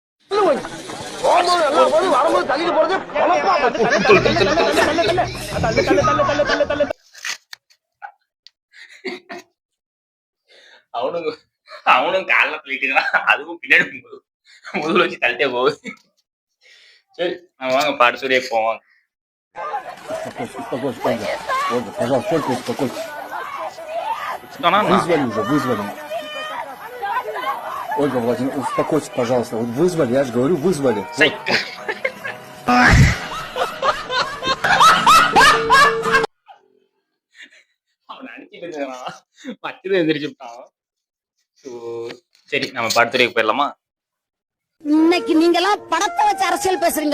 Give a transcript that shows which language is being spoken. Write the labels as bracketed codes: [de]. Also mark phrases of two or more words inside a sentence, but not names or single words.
[ta] அவனும் கால தள்ளிட்டு இருக்கான், அதுவும் பின்னாடி முதல்ல வச்சு தள்ளிட்டே போகுது. சரி, நம்ம வாங்க பாட்டு சொல்லியே போவாங்க. [ru] Ольга Владимировна, успокойтесь, пожалуйста. Вот вызвали, я же говорю, вызвали. [ta] அவன் அடிச்சுட்டு இருக்கிறான், பச்சது எந்திரிச்சுட்டான். சரி, நம்ம படத்துறைக்கு போயிடலாமா? இன்னைக்கு நீங்க எல்லாம் படத்தை வச்சு அரசியல் பேசுறீங்க.